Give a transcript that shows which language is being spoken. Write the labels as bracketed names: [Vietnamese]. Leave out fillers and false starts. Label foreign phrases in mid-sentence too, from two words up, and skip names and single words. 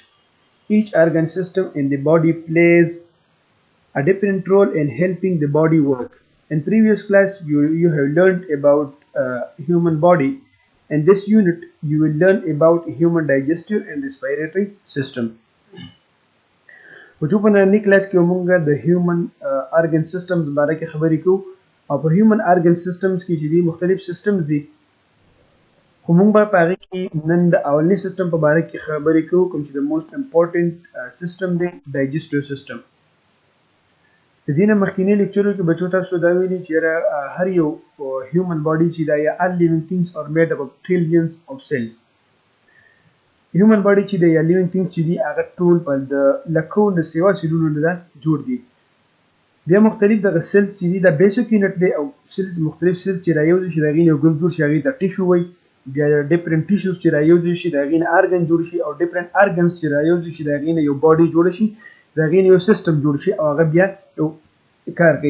[English] Each organ system in the body plays a different role in helping the body work. In previous class, you have learned about human body. In this unit, you will learn about human digestive and respiratory system. [Pashto] په نننۍ کلاس کې موږ د [English] human organ systems [Pashto] باره کې خبرې کوو او په [English] human organ systems [Pashto] کې چې دي مختلف سیستمز دي خو موږ به په هغې کې نن د اولني سیستم په باره کې خبرې کوو کوم چې د [English] most important system [Pashto] دی [English] digestive system. [Pashto] د دې نه مخکینی لیکچرو کې بچو تاسو دا ویلي چې هر یو [English] human body [Pashto] چې دا یا [English] all living things are made up of trillions of cells. human body [Pashto] چې د یا [English] living things [Pashto] چې دي هغه ټول په د لکو نه سیوا سیلونو نه جوړ دي. بیا مختلف دغه سیلز چې دي دا [English] basic unit [Pashto] دی او سیلز مختلف سیلز چې رايوځي شي د هغې نه یو ګروپ جوړ شي هغې ته ټیشو وایي. بیا [English] different tissues [Pashto] چې رايوځي شي د هغې نه ارګن جوړ شي او [English] different organs [Pashto] چې رايوځي شي د هغې نه یو باډي جوړ شي د هغې نه یو سیستم جوړ شي او هغه بیا یو کار کوي.